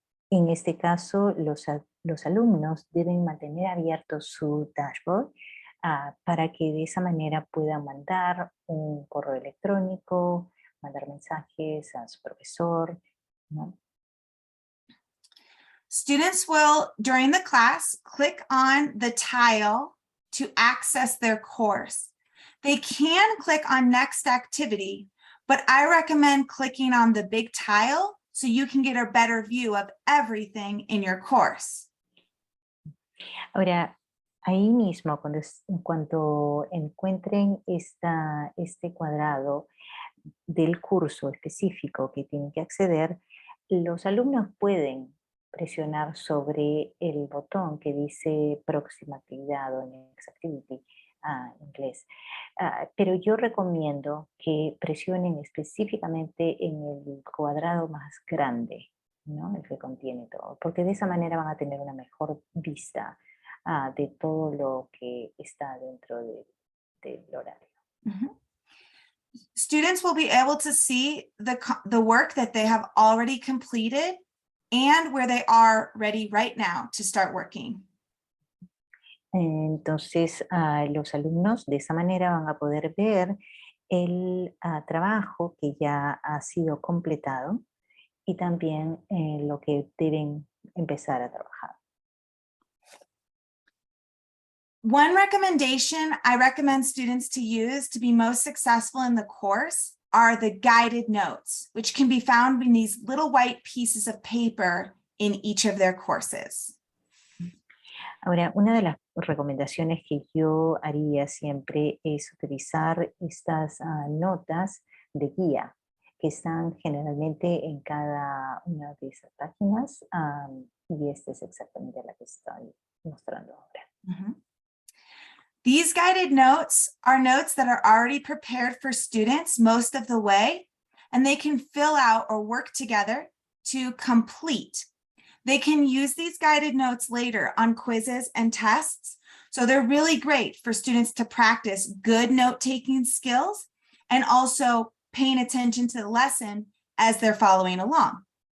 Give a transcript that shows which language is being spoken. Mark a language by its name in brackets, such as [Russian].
[Spanish] En este caso, los alumnos deben mantener abierto su dashboard para que de esa manera puedan mandar un correo electrónico, mandar mensajes a su profesor, ¿no? [English] Students will, during the class, click on the tile to access their course. They can click on next activity, but I recommend clicking on the big tile so you can get a better view of everything in your course. [Spanish] Ahora, ahí mismo, cuando encuentren este cuadrado del curso específico que tienen que acceder, los alumnos pueden presionar sobre el botón que dice próxima actividad o [English] next activity [Spanish] en inglés. Pero yo recomiendo que presionen específicamente en el cuadrado más grande, ¿no? El que contiene todo, porque de esa manera van a tener una mejor vista de todo lo que está dentro del horario. Mhm. [English] Students will be able to see the work that they have already completed and where they are ready right now to start working. [Spanish] Entonces, los alumnos de esa manera van a poder ver el trabajo que ya ha sido completado y también lo que deben empezar a trabajar. [English] One recommendation I recommend students to use to be most successful in the course are the guided notes, which can be found in these little white pieces of paper in each of their courses. [Spanish] Ahora, una de las recomendaciones que yo haría siempre es utilizar estas notas de guía que están generalmente en cada una de esas páginas y esta es exactamente la que estoy mostrando ahora. Mhm. [English] These guided notes are notes that are already prepared for students most of the way, and they can fill out or work together to complete. They can use these guided notes later on quizzes and tests. So they're really great for students to practice good note-taking skills and also paying attention to the lesson as they're following along.